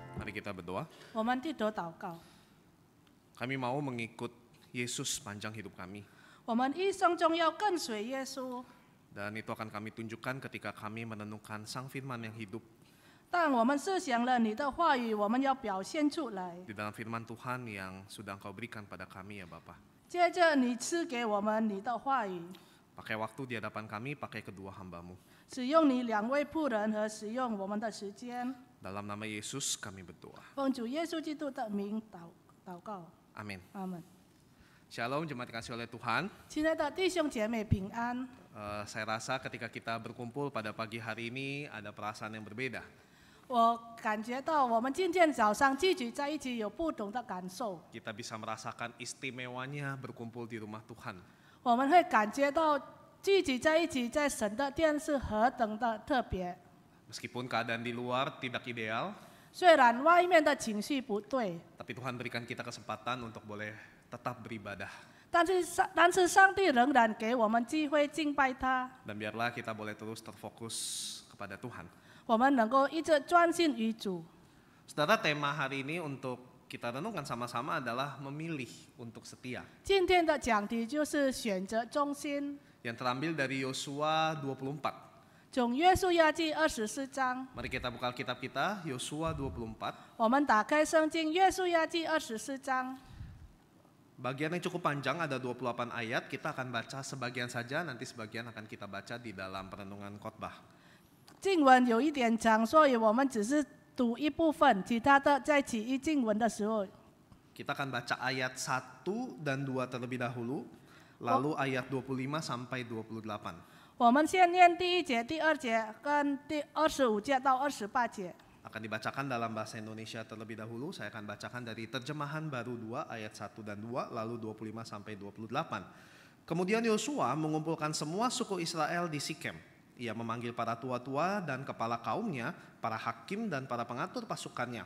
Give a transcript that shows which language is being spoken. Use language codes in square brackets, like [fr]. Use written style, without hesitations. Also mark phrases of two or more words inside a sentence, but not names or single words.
[id] Mari kita berdoa. [zh] 我们低头祷告， [id] Kami mau mengikut Yesus sepanjang hidup kami. [zh] 我们一生中要跟随耶稣。 [id] Dan itu akan kami tunjukkan ketika kami menenungkan Sang Firman yang hidup. [zh] 但我们思想了你的话语，我们要表现出来。 [id] Di dalam firman Tuhan yang sudah Engkau berikan pada kami ya Bapa. [zh] 接着你赐给我们你的话语， [id] Pakai waktu di hadapan kami, pakai kedua hamba-Mu. [zh] 使用你两位仆人和使用我们的时间。 [id] Dalam nama Yesus kami berdoa. [zh] 奉主耶稣基督的名祷告， [id] Amin. [zh] 阿门。 [id] Shalom, jemaat dikasih oleh Tuhan. [zh] 亲爱的弟兄姐妹平安。 [id] Saya rasa ketika kita berkumpul pada pagi hari ini ada perasaan yang berbeda. [zh] 我感觉到我们今天早上聚集在一起有不同的感受， [id] Kita bisa merasakan istimewanya berkumpul di rumah Tuhan. [zh] 我们会感觉到聚集在一起在神的殿是何等的特别。 [id] Meskipun keadaan di luar tidak ideal, [zh] 虽然外面的情绪不对， [id] tapi Tuhan berikan kita kesempatan untuk boleh tetap beribadah. [zh] 但是上帝仍然给我们机会敬拜他， [id] Dan biarlah kita boleh terus terfokus kepada Tuhan. [zh] 我们能够一直专心于主。 [id] Saudara, tema hari ini untuk kita renungkan sama-sama adalah memilih untuk setia. [zh] 今天的讲题就是选择忠心， [id] Yang terambil dari Yosua 24. [zh] 从约书亚记24章， [id] Mari kita buka Alkitab kita, Yosua 24. [zh] 我们打开圣经约书亚记24章。 [id] Bagian yang cukup panjang, ada 28 ayat. Kita akan baca sebagian saja, nanti sebagian akan kita baca di dalam perenungan khotbah. [zh] 经文有一点长，所以我们只是读一部分，其他的在起义经文的时候， [id] Kita akan baca ayat 1 dan 2 terlebih dahulu, lalu ayat 25 sampai 28. [zh] 我们先念第1节、第2节跟第25节到28节。 [id] Akan dibacakan dalam bahasa Indonesia terlebih dahulu. Saya akan bacakan dari terjemahan baru 2 ayat 1 dan 2, lalu 25 sampai 28. Kemudian Yosua mengumpulkan semua suku Israel di Sikem. Ia memanggil para tua-tua dan kepala kaumnya, para hakim dan para pengatur pasukannya.